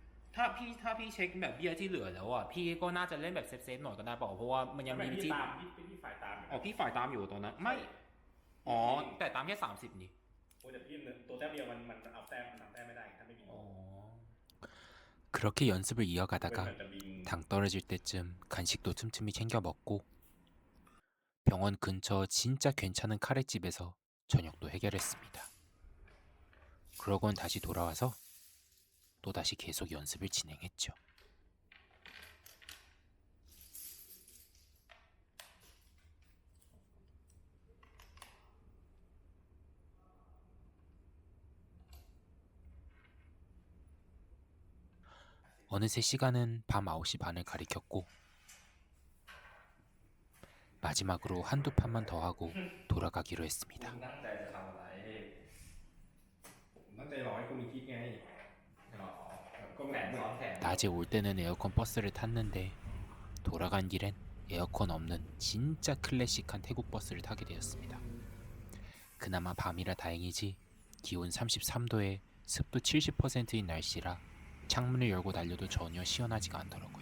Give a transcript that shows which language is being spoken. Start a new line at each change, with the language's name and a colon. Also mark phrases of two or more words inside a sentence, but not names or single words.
Thai: ถ้าพี่เช็คแบบเบี้ยที่เหลือแล้วอ่ะพี่ก็น่าจะเล่นแบบเซฟหน่อยก็ได้เปล่าเพราะว่ามันยังมีที่ พี่ตามพี่ฝ่ายตามอยู่ อ๋อพี่ฝ่ายตามอยู่ตรงนั้นไม่อ๋อแต่ตามแค่30นี่ โอ้แต่พี่ตัวแต้มเดียวมันเอาแต้มมันทำแต้มไม่ได้ถ้าไม่มี
Korean: 그렇게 연습을
Thai: เป็น
Korean: 이어가다가
Thai: แบบจะบิน
Korean: 당 떨어질 때쯤 간식도 틈틈이 챙겨 먹고 병원 근처 진짜 괜찮은 카레집에서 저녁도 해결했습니다. 그러곤 다시 돌아와서 또다시 계속 연습을 진행했죠. 어느새 시간은 밤 9시 반을 가리켰고 마지막으로 한두 판만 더 하고 돌아가기로 했습니다.
Thai: ผมตั้งใจรอให้คุณคิดไง
Korean: 낮에 올 때는 에어컨 버스를 탔는데 돌아간 길엔 에어컨 없는 진짜 클래식한 태국 버스를 타게 되었습니다. 그나마 밤이라 다행이지 기온 33도에 습도 70%인 날씨라 창문을 열고 달려도 전혀 시원하지가 않더라고요.